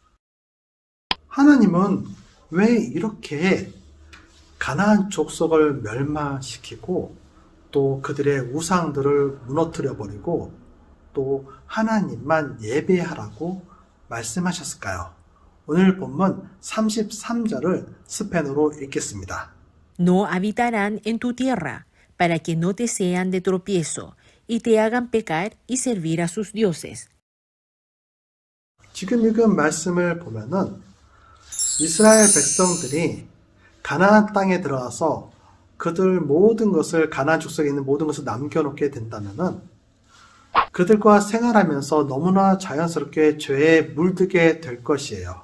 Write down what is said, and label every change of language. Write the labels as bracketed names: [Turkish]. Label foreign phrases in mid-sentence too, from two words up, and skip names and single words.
[Korean] 하나님은 왜 이렇게 가나안 족속을 멸망시키고 또 그들의 우상들을 무너뜨려 버리고 또 하나님만 예배하라고 말씀하셨을까요? 오늘 본문 33절을 스페인어로 읽겠습니다. [Spanish] No habitarán en tu tierra, para que no te sean de tropiezo, y te hagan pecar y servir a sus dioses. [Korean] 지금 읽은 말씀을 보면은 이스라엘 백성들이 가나안 땅에 들어와서 그들 모든 것을 가나안 족속에 있는 모든 것을 남겨놓게 된다면은 그들과 생활하면서 너무나 자연스럽게 죄에 물들게 될 것이에요.